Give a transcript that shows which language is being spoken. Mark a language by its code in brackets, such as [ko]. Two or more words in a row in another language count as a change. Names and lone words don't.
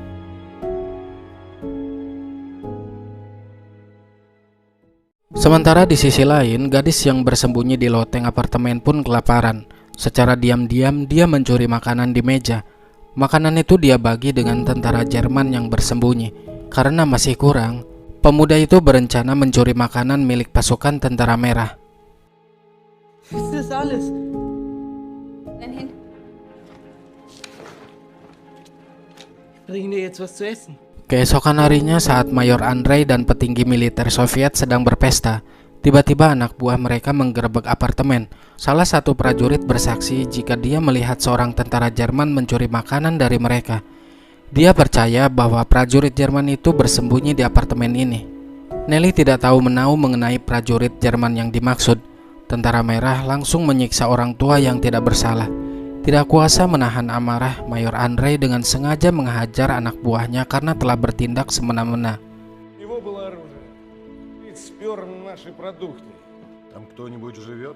[id] Sementara di sisi lain, gadis yang bersembunyi di loteng apartemen pun kelaparan. Secara diam-diam dia mencuri makanan di meja. Makanan itu dia bagi dengan tentara Jerman yang bersembunyi. Karena masih kurang, pemuda itu berencana mencuri makanan milik pasukan tentara merah. [de] Das ist alles. Dann hin. Ich bringe dir jetzt was zu essen. [id] Keesokan harinya saat Mayor Andrei dan petinggi militer Soviet sedang berpesta, tiba-tiba anak buah mereka menggerebek apartemen. Salah satu prajurit bersaksi jika dia melihat seorang tentara Jerman mencuri makanan dari mereka. Dia percaya bahwa prajurit Jerman itu bersembunyi di apartemen ini. Nelly tidak tahu menahu mengenai prajurit Jerman yang dimaksud. Tentara merah langsung menyiksa orang tua yang tidak bersalah. Tidak kuasa menahan amarah, Mayor Andrei dengan sengaja menghajar anak buahnya karena telah bertindak semena-mena. [ru] У него было оружие. Ведь спер наши продукты. Там кто-нибудь живет?